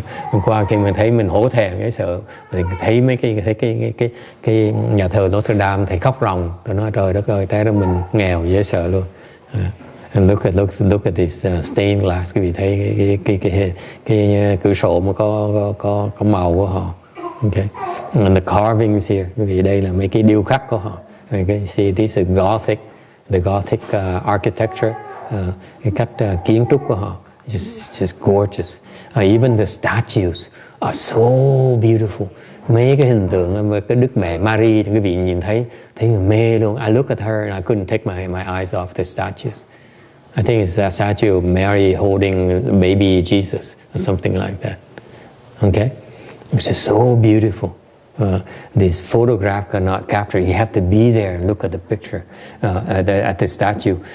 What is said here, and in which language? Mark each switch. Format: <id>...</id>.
<vi>Hôm qua khi mình thấy mình hổ thẹn cái sợ, mình thấy mấy cái nhà thờ Notre Dame thì khóc ròng, tôi nói trời đất ơi, té ra mình nghèo dễ sợ luôn.</vi> <en>And look at this stained glass,</en> <vi>quý vị thấy cái cửa sổ mà có màu của họ.</vi> <en>Okay, and the carvings here,</en> <vi>quý vị đây là mấy cái điêu khắc của họ.</vi> <en>Okay, see this is the Gothic architecture.</en> <vi>Cái cách kiến trúc của họ</vi> <en>just gorgeous. Even the statues are so beautiful.</en> <vi>Mấy cái hình tượng với cái Đức Mẹ Marie, quý vị nhìn thấy mê luôn.</vi> <en>I look at her and I couldn't take my eyes off the statues. I think it's that statue of Mary holding baby Jesus or something like that. Okay, it's just so beautiful. These photographs cannot capture. You have to be there and look at the picture, at the statue.</en>